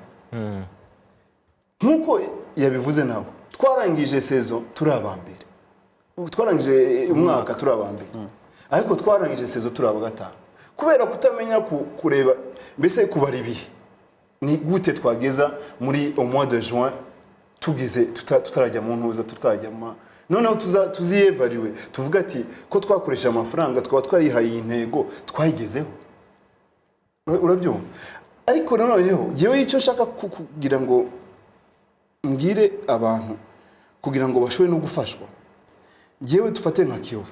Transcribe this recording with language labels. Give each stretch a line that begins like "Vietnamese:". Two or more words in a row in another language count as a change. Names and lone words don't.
Kinyarwanda: Nkuko yabivuze nabo twarangije season turi abambere, twarangije umwaka turi abambere, ariko twarangije season turi aba gatanu kubera kutamenya kureba mbese kubara ibihe ni gute twageza muri
French: au mois de juin
Kinyarwanda: tugeze tutarajya mu ntuza tutarajya noneho tuziyevariwe tuvuga ati ko twakoresha amafaranga twaba twarihaye intego twayigezeho. Urabyumva? Ariko noneho yewe icyo nshaka kugira ngo mbwire abantu kugira ngo bashobore no gufashwa, yewe dufate nka Kiyovu.